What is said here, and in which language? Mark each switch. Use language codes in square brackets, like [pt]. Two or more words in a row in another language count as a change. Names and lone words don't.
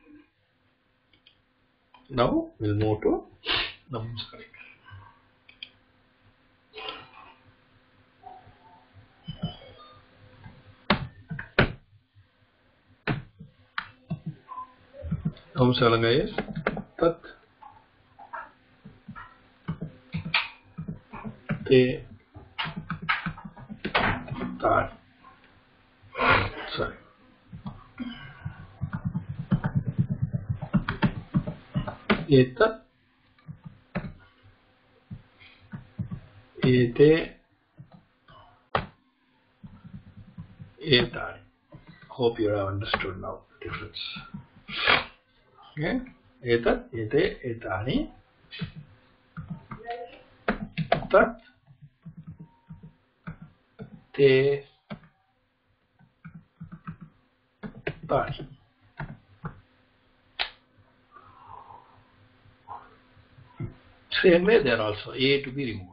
[en] Now we'll move to Napumsakalinga. Napumsakalinga is [sa] tat, te, tat. [en] Sorry. [sa] Etat, ete, etani. [en] Hope you have understood now the difference. [sa] Okay? Etat, ete, etani. Tat, te, tani. [en] Same way there also a to be removed.